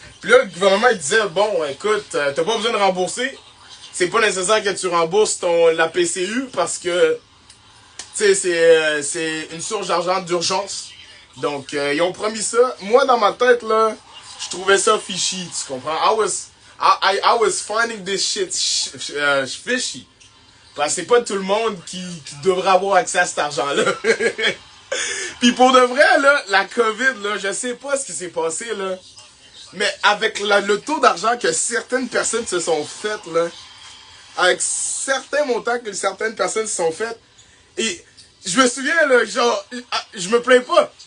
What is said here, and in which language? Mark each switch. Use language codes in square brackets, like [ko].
[fr] Puis là, le gouvernement, il disait, bon, écoute, t'as pas besoin de rembourser. C'est pas nécessaire que tu rembourses la PCU parce que, tu sais, c'est une source d'argent d'urgence. Donc, ils ont promis ça. Moi, dans ma tête, là, je trouvais ça fishy, tu comprends? [en] I was finding this shit fishy. [fr] Parce que c'est pas tout le monde qui devrait avoir accès à cet argent-là. Puis pour de vrai, là, la COVID, là, je sais pas ce qui s'est passé, là. Mais avec le taux d'argent que certaines personnes se sont faites, là, avec certains montants que certaines personnes se sont faites. Et je me souviens, là, genre, je me plains pas.